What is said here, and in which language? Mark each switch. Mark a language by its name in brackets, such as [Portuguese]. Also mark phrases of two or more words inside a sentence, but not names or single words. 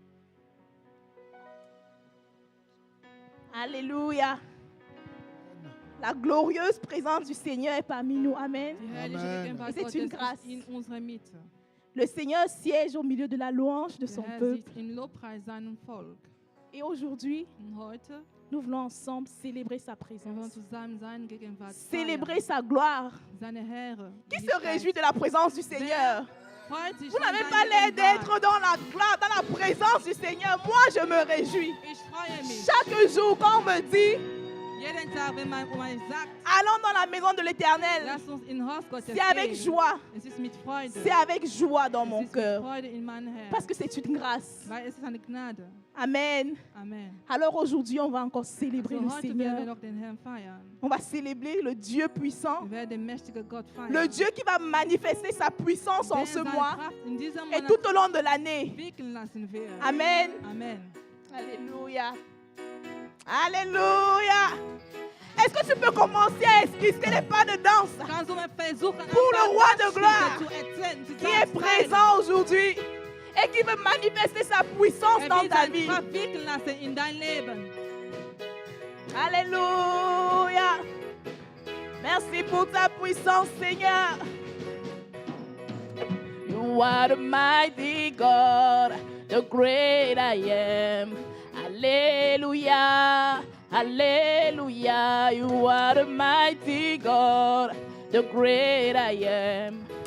[French] Alléluia. La glorieuse présence du Seigneur est parmi nous. Amen. [German] Die herrliche Amen. Gegenwart Es ist Gottes [French] une grâce. [German] ist in unserer Mitte. [French] Le Seigneur siège au milieu de la louange de [German] Der [French] son [German] Herr [French] peuple. [German] sitzt im Lobpreis seinem Volk. [French] Et aujourd'hui, [German] Und heute [French] nous voulons ensemble célébrer sa [German] wir wollen [French] présence. [German] zusammen seine Gegenwart [French] Célébrer [German] feiern. [French] sa gloire. [German] Seine Ehre. [French] Qui se réjouit de la présence du Seigneur? [German] Freut sich [French] Vous [German] an [French] n'avez [German] seiner [French] pas l'air [German] Gegenwart. [French] d'être dans la gloire, dans la présence du Seigneur. Moi, je me réjouis. [German] Ich freue mich. [French] Chaque jour, quand on me dit, [German] Jeden Tag, wenn man sagt, [French] allons dans la maison de l'Éternel, [German] lass uns in Haus Gottes [French] c'est avec [German] gehen. [French] joie. [German] Es ist mit Freude. [French] C'est avec joie dans mon [German] Es ist mit [French] cœur. [German] Freude in meinem Herzen. [French] Parce que c'est une grâce. [German] Weil es ist eine Gnade. [French] Amen. [German] Amen. [French] Alors aujourd'hui, on va encore célébrer [German] So, [French] le [German] heute werden wir [French] Seigneur. [German] noch den Herrn feiern. [French] On va célébrer le Dieu puissant. [German] Wir werden den mächtigen Gott feiern. [French] Le Dieu qui va manifester sa puissance en [German] Der [French] ce [German] seine [French] mois [German] Kraft in diesem [French] et [German] Monat [French] tout au long de l'année. [German] wirken lassen wird. Amen. Amen. [French] Alléluia. Alléluia. Est-ce que tu peux commencer à esquisser les pas de danse [German] Kannst du mal versuchen, [French] Pour le roi de gloire, [German] zu erzählen, zu [French] qui est présent aujourd'hui et qui veut manifester sa puissance dans ta [German] seine [French] vie? [German] Kraft wirken lassen in dein Leben. [French] Alléluia. Merci pour ta puissance, Seigneur. [English] You are the mighty God, the great I am. Alléluia. Hallelujah, you are the mighty God, the great I am.